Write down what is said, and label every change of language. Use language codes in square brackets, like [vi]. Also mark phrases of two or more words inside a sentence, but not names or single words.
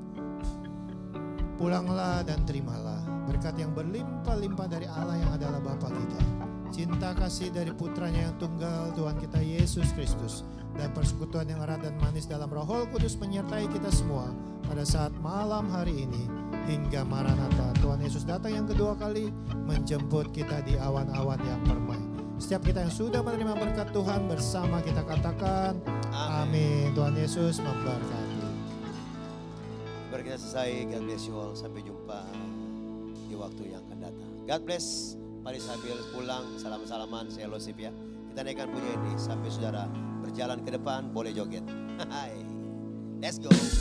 [id] Pulanglah dan terimalah berkat yang berlimpah-limpah dari Allah yang adalah Bapa kita, cinta kasih dari putranya yang tunggal Tuhan kita Yesus Kristus, dan persekutuan yang erat dan manis dalam Roh Kudus menyertai kita semua pada saat malam hari ini hingga Maranatha. Tuhan Yesus datang yang kedua kali menjemput kita di awan-awan yang permai. Setiap kita yang sudah menerima berkat Tuhan bersama kita katakan amin. Tuhan Yesus memberkati. Baru kita selesai, [en] God bless you all. [id] Sampai jumpa di waktu yang akan datang. [en] God bless. [id] Mari sambil pulang, salam-salaman, fellowship ya. Kita naikkan punya ini sampai saudara berjalan ke depan, boleh joget. Hai, [en] let's go.